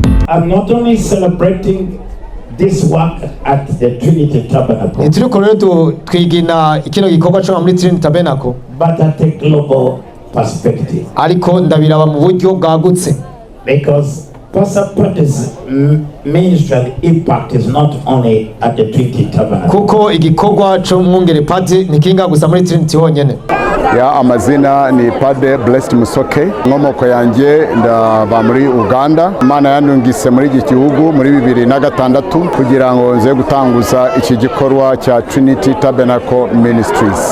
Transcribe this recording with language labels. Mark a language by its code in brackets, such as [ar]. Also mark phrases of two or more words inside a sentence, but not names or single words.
[en] I'm not only celebrating this work at the Trinity Tabernacle, but at a global perspective. Because Pastor Patty's ministry and impact is not only at the Trinity Tabernacle. [rn] Ya amazina ni Padre Blessed Musoke, nkomoko yanjye ndava muri Uganda. Imana yanungise muri iki gihugu muri 2006 kugira ngo nze gutanguza iki gikorwa cya Trinity Tabernacle Ministries.